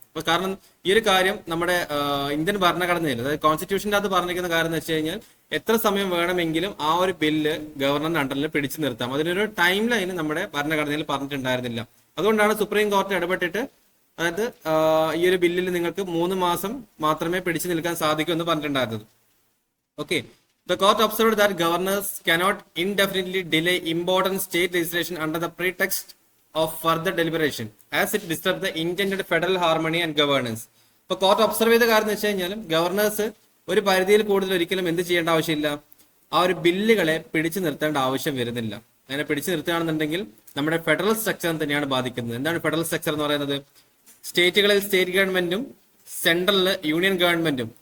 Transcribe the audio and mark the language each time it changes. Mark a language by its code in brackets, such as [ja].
[ml] അപ്പൊ കാരണം ഈ ഒരു കാര്യം നമ്മുടെ ഇന്ത്യൻ ഭരണഘടനയിൽ, അതായത് കോൺസ്റ്റിറ്റ്യൂഷന്റെ അത് പറഞ്ഞിരിക്കുന്ന കാര്യം എന്ന് വെച്ച് കഴിഞ്ഞാൽ എത്ര സമയം വേണമെങ്കിലും ആ ഒരു ബില്ല് ഗവർണറിന്റെ അണ്ടറിൽ പിടിച്ചു നിർത്താം. അതിനൊരു ടൈം ലൈൻ നമ്മുടെ ഭരണഘടനയിൽ പറഞ്ഞിട്ടുണ്ടായിരുന്നില്ല. അതുകൊണ്ടാണ് സുപ്രീം കോർട്ട് ഇടപെട്ടിട്ട്, അതായത് ഈ ഒരു ബില്ലിൽ നിങ്ങൾക്ക് 3 മാസം മാത്രമേ പിടിച്ചു നിൽക്കാൻ സാധിക്കൂ എന്ന് പറഞ്ഞിട്ടുണ്ടായിരുന്നത്. [en] Okay, the court observed that governors cannot indefinitely delay important state legislation under the pretext of further deliberation as it disturbs the intended federal harmony and governance. [ml] ഇപ്പൊ കോർട്ട് ഒബ്സർവ് ചെയ്ത കാര്യം എന്ന് വെച്ച് കഴിഞ്ഞാലും ഗവർണേഴ്സ് ഒരു പരിധിയിൽ കൂടുതൽ ഒരിക്കലും എന്ത് ചെയ്യേണ്ട ആവശ്യമില്ല, ആ ഒരു ബില്ലുകളെ പിടിച്ചു നിർത്തേണ്ട ആവശ്യം വരുന്നില്ല. അങ്ങനെ പിടിച്ചു നിർത്തുകയാണെന്നുണ്ടെങ്കിൽ നമ്മുടെ ഫെഡറൽ സ്ട്രക്ചർ തന്നെയാണ് ബാധിക്കുന്നത്. എന്താണ് ഫെഡറൽ സ്ട്രക്ചർ എന്ന് പറയുന്നത്? സ്റ്റേറ്റുകളിൽ സ്റ്റേറ്റ് ഗവൺമെന്റും സെൻട്രലില് യൂണിയൻ ഗവൺമെന്റും.